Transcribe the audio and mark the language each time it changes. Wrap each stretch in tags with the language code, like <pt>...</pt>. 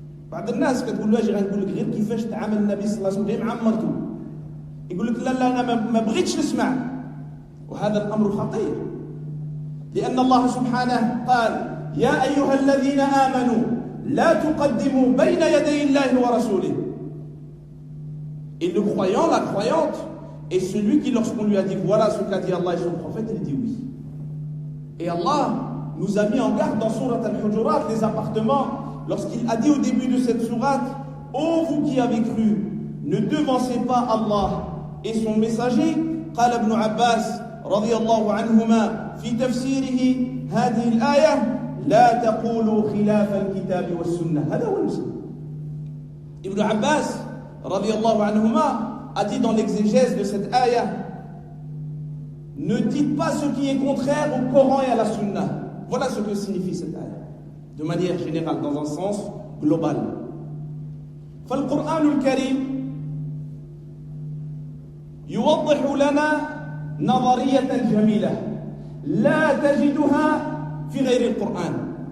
<ar>بعض الناس كتقول له اجي غنقول لك غير كيفاش تعامل النبي صلى الله عليه وسلم غير معمرته، يقول لك لا انا ما بغيتش نسمع. وهذا الامر خطير، لان الله سبحانه قال يا ايها الذين امنوا لا تقدموا بين يدي الله ورسوله.</ar> <fr>Et le croyant, la croyante, est celui qui, lorsqu'on lui a dit voilà ce qu'a dit Allah et son prophète, il dit oui. Et Allah nous a mis en garde dans Surat Al-Hujurat, les appartements, lorsqu'il a dit au début de cette sourate, ô vous qui avez cru, ne devancez pas Allah et son messager.</fr> <ar>قال ابن عباس رضي الله عنهما في تفسيره هذه الآية لا تقولوا خلاف الكتاب والسنة. هذا هو المسلم.</ar> <fr>Ibn Abbas</fr> <ar>رضي الله عنهما</ar> <fr>a dit dans l'exégèse de cette ayah: ne dites pas ce qui est contraire au Coran et à la Sunna. Voilà ce que signifie cette ayah, de manière générale, dans un sens global.</fr> <ar>فالقرآن الكريم يوضح لنا نظرية جميلة لا تجدها في غير القرآن.</ar>